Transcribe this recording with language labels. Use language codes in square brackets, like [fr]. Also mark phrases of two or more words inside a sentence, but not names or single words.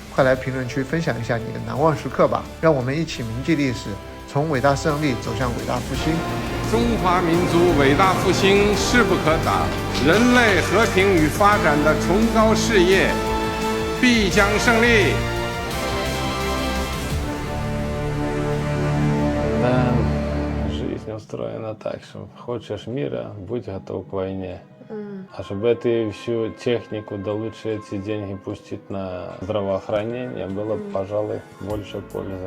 [zh] 快来评论区分享一下你的难忘时刻吧，让我们一起铭记历史，从伟大胜利走向伟大复兴。中华民族伟大复兴势不可挡，人类和平与发展的崇高事业必将胜利。 [ru] Жизнь устроена так, что хочешь мира, будь готов к войне. А чтобы ты всю технику, да лучше эти деньги пустить на здравоохранение, было бы, пожалуй, больше пользы.